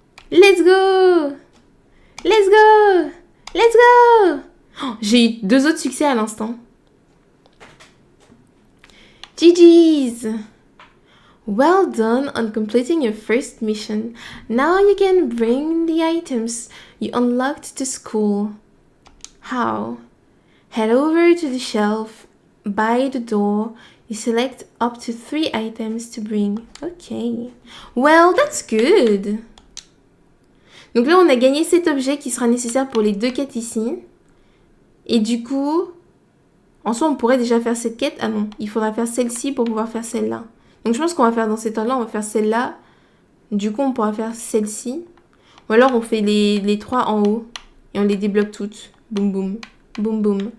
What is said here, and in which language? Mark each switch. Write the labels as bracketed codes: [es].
[en] Let's go! Let's go! Let's go! [fr] Oh, j'ai eu 2 autres succès à l'instant. GG's! [en] Well done on completing your first mission. Now you can bring the items you unlocked to school. How? Head over to the shelf by the door. You select up to 3 items to bring. Okay. Well, that's good. [fr] Donc là, on a gagné cet objet qui sera nécessaire pour les 2 quêtes ici. Et du coup, en soi, on pourrait déjà faire cette quête. Ah non, il faudra faire celle-ci pour pouvoir faire celle-là. Donc je pense qu'on va faire dans cet ordre-là, on va faire celle-là. Du coup, on pourra faire celle-ci. Ou alors, on fait les 3 en haut. Et on les débloque toutes. Boum, boum. Boum, boum.